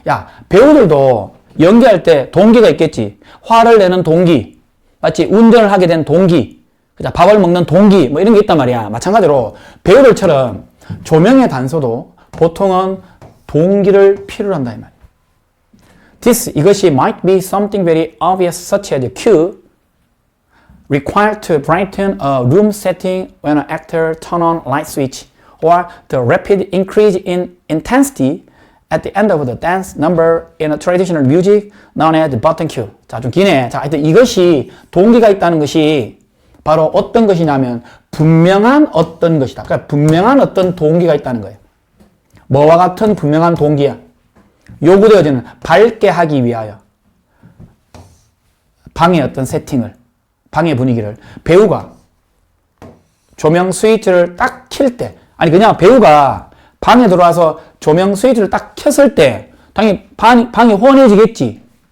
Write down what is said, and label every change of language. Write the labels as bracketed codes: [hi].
[ko] 야, 배우들도 연기할 때 동기가 있겠지. 화를 내는 동기. 맞지? 운전을 하게 된 동기. 그죠? 밥을 먹는 동기. 뭐 이런 게 있단 말이야. 마찬가지로 배우들처럼 조명의 단서도 보통은 동기를 필요로 한다 이 말이야. 이것이 [en] might be something very obvious such as a cue required to brighten a room setting when an actor turn on light switch or the rapid increase in intensity at the end of the dance number in a traditional music known as the button cue. [ko] 자, 좀 기네. 자, 하여튼 이것이 동기가 있다는 것이 바로 어떤 것이냐면 분명한 어떤 것이다. 그러니까 분명한 어떤 동기가 있다는 거예요. 뭐와 같은 분명한 동기야. 요구되어지는 밝게 하기 위하여 방의 어떤 세팅을, 방의 분위기를 배우가 조명 스위치를 딱 킬 때, 아니 그냥 배우가 방에 들어와서 조명 스위치를 딱 켰을 때 당연히 방이 환해지겠지.